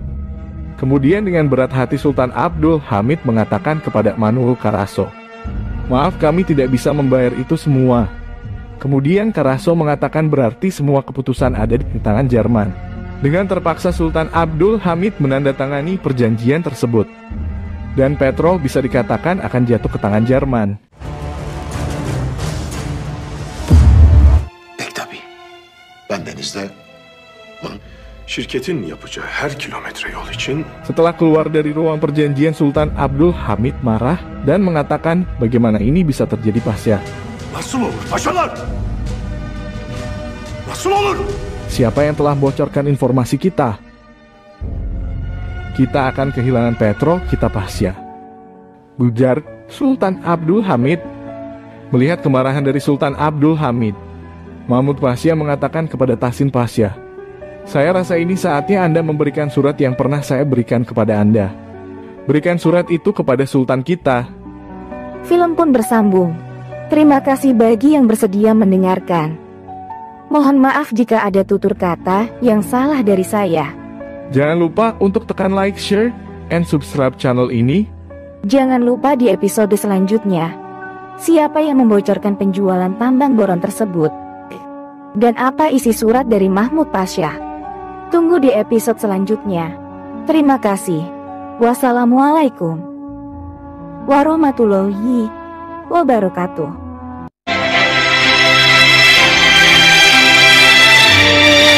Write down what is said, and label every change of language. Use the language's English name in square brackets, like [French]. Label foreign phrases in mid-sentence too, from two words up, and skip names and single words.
[Indonesian] Kemudian dengan berat hati Sultan Abdul Hamid mengatakan kepada Manuel Carasso, maaf, kami tidak bisa membayar itu semua. Kemudian Carasso mengatakan berarti semua keputusan ada di tangan Jerman. Dengan terpaksa Sultan Abdul Hamid menandatangani perjanjian tersebut. Dan petrol bisa dikatakan akan jatuh ke tangan Jerman. [Turkish] Ben denizde şirketin yapacağı her kilometre yol için. [Indonesian] Setelah keluar dari ruang perjanjian, Sultan Abdul Hamid marah dan mengatakan bagaimana ini bisa terjadi Pasha. [Turkish] Nasıl olur paşalar? Nasıl olur? [Indonesian] Siapa yang telah bocorkan informasi kita? Kita akan kehilangan petrol kita Pasha, ujar Sultan Abdul Hamid. Melihat kemarahan dari Sultan Abdul Hamid, Mahmud Pasha mengatakan kepada Tahsin Pasha, saya rasa ini saatnya Anda memberikan surat yang pernah saya berikan kepada Anda. Berikan surat itu kepada Sultan kita. Film pun bersambung. Terima kasih bagi yang bersedia mendengarkan. Mohon maaf jika ada tutur kata yang salah dari saya. Jangan lupa untuk tekan [English] like, share, and subscribe [Indonesian] channel ini. Jangan lupa di episode selanjutnya, siapa yang membocorkan penjualan tambang boron tersebut? Dan apa isi surat dari Mahmud Pasha? Tunggu di episode selanjutnya. Terima kasih. [Arabic] والسلام عليكم ورحمة الله وبركاته.